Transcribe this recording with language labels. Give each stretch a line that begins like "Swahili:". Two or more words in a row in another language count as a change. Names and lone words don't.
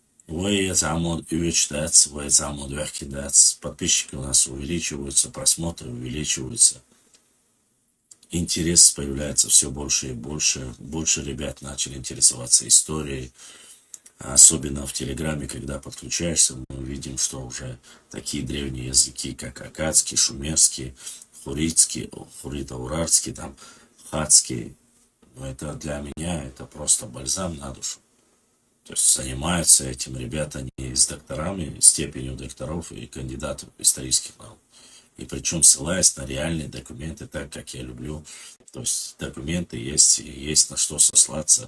Russian: Подписчики у нас увеличиваются, просмотры увеличиваются. Интерес появляется все больше и больше. Больше ребят начали интересоваться историей. Особенно в Телеграме, когда подключаешься, мы видим, что уже такие древние языки, как аккадский, шумерский, хуритский, хурито-урарский, там, хатский. Но это для меня, это просто бальзам на душу. То есть занимаются этим ребята не с докторами, степенью докторов и кандидатов исторических наук. И причем ссылаясь на реальные документы, так как я люблю. То есть документы есть на что сослаться.